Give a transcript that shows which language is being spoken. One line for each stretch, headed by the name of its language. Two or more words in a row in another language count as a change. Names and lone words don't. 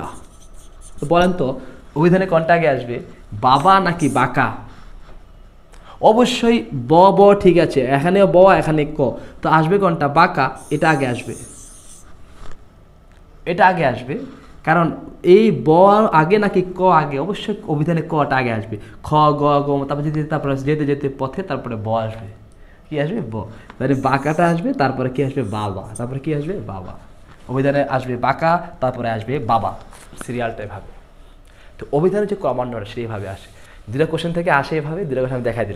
Bangla: তো বলেন তো অভিধানে কোনটা আগে আসবে? বাবা নাকি বাঁকা? অবশ্যই ব ব ঠিক আছে, এখানেও ব এখানে ক, তো আসবে কোনটা? বাঁকা। এটা আগে আসবে, এটা আগে আসবে, কারণ এই ব আগে নাকি ক আগে? অবশ্যই অভিধানে কটা আগে আসবে। খ গ গ তারপরে তারপরে যেতে যেতে পথে তারপরে ব আসবে। কি আসবে? ব। তাহলে বাঁকাটা আসবে, তারপরে কি আসবে? বাবা, তারপরে কি আসবে? বাবা। অভিধানে আসবে বাঁকা, তারপরে আসবে বাবা, সিরিয়ালটা এভাবে। তো অভিধানের যে ক্রমান্বয় সেইভাবে আসে। দুটা কোশ্চেন থেকে আসে এভাবে, দুটা কোশ্চেন আমি দেখাই দিলাম।